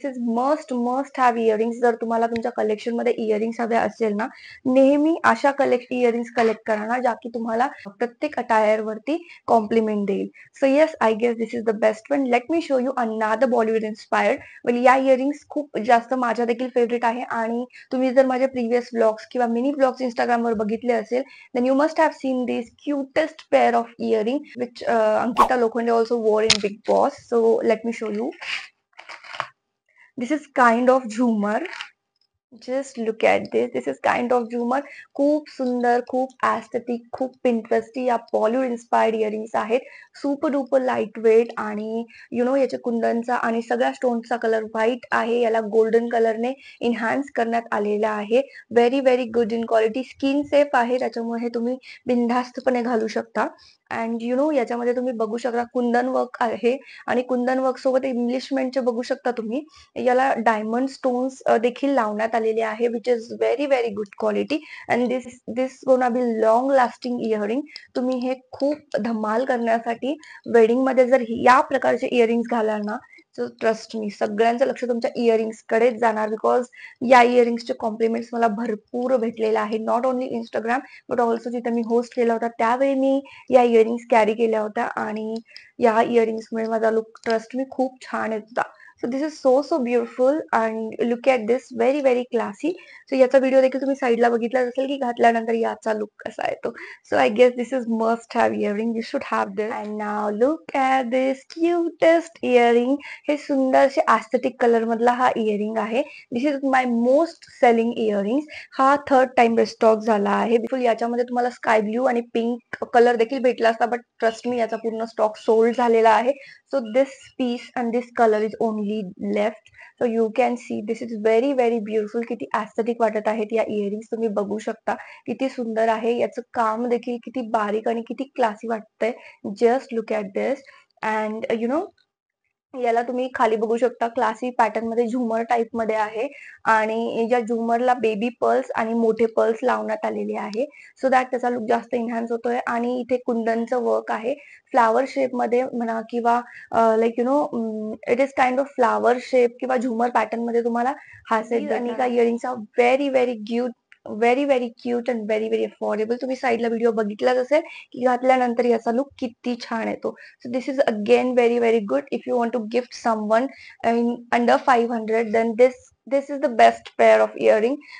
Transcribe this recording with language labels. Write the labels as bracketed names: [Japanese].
[English] This is must have earrings. [Marathi] जर तुम्हाला तुमच्या कलेक्शन मध्ये इयरिंग्स हवे असेल ना, नेहमी अशा इयरिंग्स कलेक्ट करा ना, ज्या की तुम्हाला प्रत्येक अटायर वरती कॉम्प्लिमेंट देईल. [English] So yes, I guess this is the best one. Let me show you another Bollywood inspired. [Marathi] या इयरिंग्स खूप जास्त माझ्या देखील फेवरेट आहे. आणि तुम्ही जर माझे प्रिव्हियस व्लॉग्स किंवा मिनी व्लॉग्स इंस्टाग्रामवर बघितले असेल, [English] then you must have seen this cutest pair of earring which Ankita Lokhande also wore in Big Boss. So let me show you. This is kind of jhumar. Just look at this. This is kind of jhumar. [Marathi] खूप सुंदर, खूप aesthetic, खूप पिंटरेस्टी या Bollywood inspired earrings आहेत. Super duper light weight आणि याच्या कुंदनचा आणि सगळ्या स्टोन्सचा कलर व्हाईट आहे. याला गोल्डन कलरने एन्हान्स करण्यात आलेला आहे. [English] Very very good in quality. [Marathi] Skin safe आहे, त्याच्यामुळे हे तुम्ही बिनधास्तपणे घालू शकता. अँड याच्यामध्ये तुम्ही बघू शकता कुंदन वर्क आहे आणि कुंदन वर्क सोबत इंग्लिशमेंटचे बघू शकता तुम्ही. याला डायमंड स्टोन्स देखील लावण्यात आलेले आहे, [English] Which is very very good quality. And this this gonna be long lasting earring. [Marathi] तुम्ही हे खूप धमाल करण्यासाठी वेडिंग मध्ये जर या प्रकारचे इयरिंग्स घालाल ना, [English] so trust me [Marathi] सगळ्यांचं लक्ष तुमच्या इयरिंग्स कडेच जाणार. बिकॉज या इयरिंग्सचे कॉम्प्लिमेंट्स मला भरपूर भेटलेले आहे. [English] not only Instagram but also [Marathi] जिथे मी होस्ट केला होता त्यावेळी मी या इयरिंग्स कॅरी केल्या होत्या आणि या इयरिंग्समुळे माझा लुक ट्रस्ट मी खूप छान येत होता. [English] So this is so so beautiful and look at this. Very very classy. [Marathi] So याचा व्हिडिओ देखील तुम्ही साईडला बघितलाच असेल की घातल्यानंतर याचा लुक कसा येतो. [English] So I guess this is must have earring. You should have this. And now look at this cutest earring. [Marathi] हे सुंदरसे एस्थेटिक कलर मधला हा इयरिंग आहे. [English] This is my most selling earring. [Marathi] हा थर्ड टाइम रिस्टॉक झाला आहे. बिलकुल याच्यामध्ये तुम्हाला स्काय ब्ल्यू आणि पिंक कलर देखील भेटला असता, [English] but trust me [Marathi] याचा पूर्ण स्टॉक सोल्ड झालेला आहे. [English] So this piece and this color is only left. So you can see this is very very beautiful. [Marathi] किती aesthetic वाटत आहेत या इयरिंग्स. तुम्ही बघू शकता किती सुंदर आहे. याचं काम देखील किती बारीक आणि किती क्लासी वाटतंय. [English] Just look at this. [Marathi] And याला तुम्ही खाली बघू शकता क्लासी पॅटर्न मध्ये झुमर टाइप मध्ये आहे आणि या झुमरला बेबी पर्ल्स आणि मोठे पर्ल्स लावण्यात आलेले आहे. सो दॅट त्याचा लुक जास्त एन्हान्स होतोय. आणि इथे कुंदनचं वर्क आहे फ्लावर शेप मध्ये म्हणा किंवा [English] like it is kind of flower shape [Marathi] किंवा झुमर पॅटर्न मध्ये तुम्हाला हा सेट आणि का इयरिंगचा [English] Very very very very cute and very very affordable. [Marathi] तुम्ही साईडला व्हिडिओ बघितलाच असेल की घातल्यानंतर याचा लुक किती छान येतो. [English] So this is again very very good if you want to gift someone in under 500, then this is the best pair of earring.